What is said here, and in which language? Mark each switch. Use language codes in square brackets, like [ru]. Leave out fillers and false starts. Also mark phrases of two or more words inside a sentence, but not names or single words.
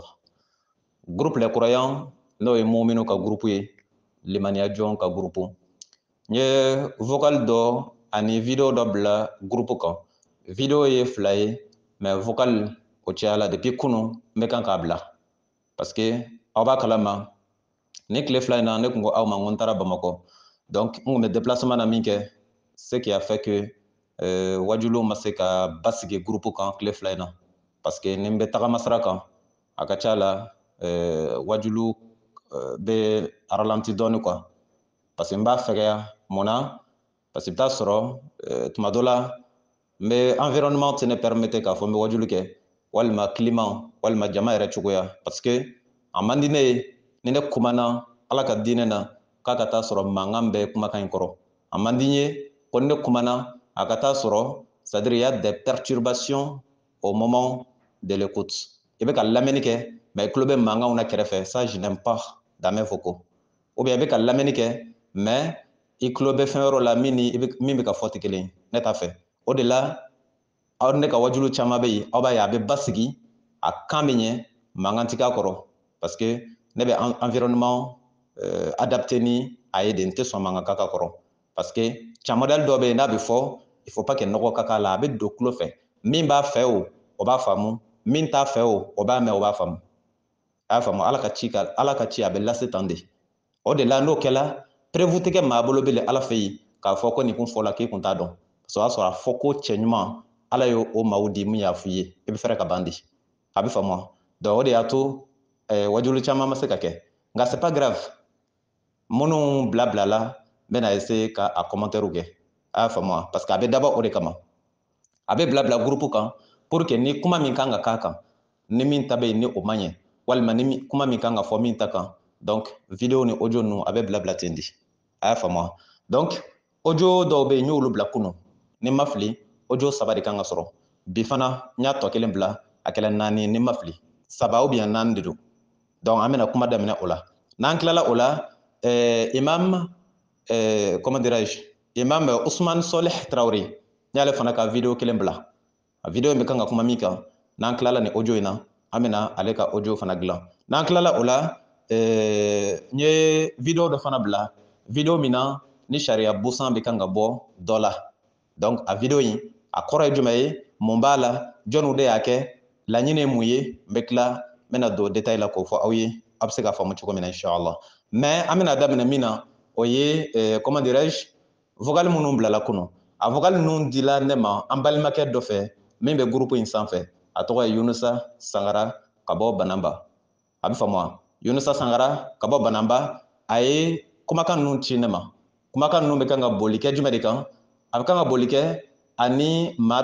[bm] Groupe Les Croyants n'o ye mu'minu ka groupe ye limaniya jɔn ka groupe n ye vocal dɔ ani video dɔ bila groupe kan. Video ye 2 ye [fr] mais vocal [bm] o cayala depuis kunu n bɛ kan k'a bila [fr] parce que [bm] aw b'a kalama ni tile 2 in na ne kun ko aw ma ko n taara Bamakɔ donc n kun bɛ déplacement na min kɛ [fr] ce qui a fait que [bm] wajuliw ma se ka basigi groupe kan tile 2 in na [fr] parce que [bm] ni n bɛ tagama sira kan a ka ca la wajulu bɛ ralentir dɔɔni [fr] quoi parce que [bm] n b'a fɛgɛya mun na parce que i bɛ taa sɔrɔ tuma dɔ la n bɛ environnement tɛ [fr] ne permettre [bm] k'a fɔ n bɛ wajulu kɛ walima climat walima jama yɛrɛ cogoya [fr] parce que [bm] a man di ne ye ni ne kumana Ala ka diinɛ na k'a ka taa sɔrɔ mankan bɛ kumakan in kɔrɔ a man di n ye ko ni ne kumana a ka taa sɔrɔ [fr] c'est à dire il y a des perturbations au moment de l'écoute [bm] i bɛ ka lamɛnni kɛ mais i tulo bɛ mankanw na kɛrɛfɛ [fr] ça je n'aime pas dans mes vocaux ou bien [bm] i bɛ ka lamɛnni kɛ mais i tulo bɛ fɛn wɛrɛ la min bɛ ka fɔ tɛ kelen ye ne t'a fɛ o de la aw ne ka wajulu caman bɛ yen aw b'a ye a bɛ basigi a kan bɛ ɲɛ mankan tɛ k'a kɔrɔ [fr] parce que [bm] ne bɛ [fr] environnement adapté [bm] ni a ye de n tɛ sɔn mankan ka k'a kɔrɔ parce que camɔdɛli dɔ bɛ yen n'a bɛ fɔ [fr] il faut pas que [bm] nɔgɔ ka k'a la a bɛ don tulo fɛ min b'a fɛ o b'a faamu min t'a fɛ o b'a mɛn o b'a faamu a y'a faamu Ala ka ci a bɛ lase tan de o de la n'o kɛla prévu tɛ kɛ maa bolo bilen Ala fɛ yen k'a fɔ ko nin kun fɔla k'i kun t'a dɔn parce que o y'a sɔrɔ a fɔ ko cɛ ɲuman Ala ye o maaw di min y'a f'i ye i bɛ fɛrɛ ka ban di a bɛ faamu donc o de y'a to wajulu caman ma se ka kɛ nka [fr] c'est pas grave [bm] minnu bila la n bɛna essayer ka a commentaire kɛ a y'a faamu parce que a bɛ dabɔ o de kama a bɛ bila groupe kan [fr] pour que [bm] ni kuma min kan ka k'a kan ni min ta bɛ yen ni o ma ɲɛ walima ni kuma min kan ka fɔ min ta kan donc video ni audio ninnu a bɛ bila ten di a y'a faamu donc audio dɔw bɛ yen n y'olu bila kunun ni ma fili audio 3 de kan ka sɔrɔ bi fana n y'a tɔ kelen bila a kɛla 4 ni ma fili 3 [fr] ou bien [bm] 4 de don donc an bɛna kuma daminɛ o la n'an tilala o la imam [fr] comment dirais-je [bm] imam Ousmane Solih Traoré n y'ale fana ka video kelen bila a video in bɛ kan ka kuma min kan n'an tilala ni audio in na an bɛna ale ka audio fana dilan n'an tilala o la n ye video dɔ fana bila video min na ni sariya busan bɛ kan ka bɔ dɔ la donc a video in a kɔrɔ ye jumɛn ye mun b'a la jɔnniw de y'a kɛ laɲini ye mun ye n bɛ tila n bɛna don détail la k'o fɔ aw ye a bɛ se k'a faamu cogo min na inshallah mais an bɛna daminɛ min na o ye comment dirais-je vocal minnu bilala kunun a vocal ninnu dila ne ma an balimakɛ dɔ fɛ min bɛ groupe in sanfɛ a tɔgɔ ye Yunusa Sangara ka bɔ Banamba a bɛ faamu Yunusa Sangara ka bɔ Banamba a ye kumakan ninnu ci ne ma kumakan ninnu bɛ kan ka boli kɛ jumɛn de kan a bɛ kan ka boli kɛ ani maa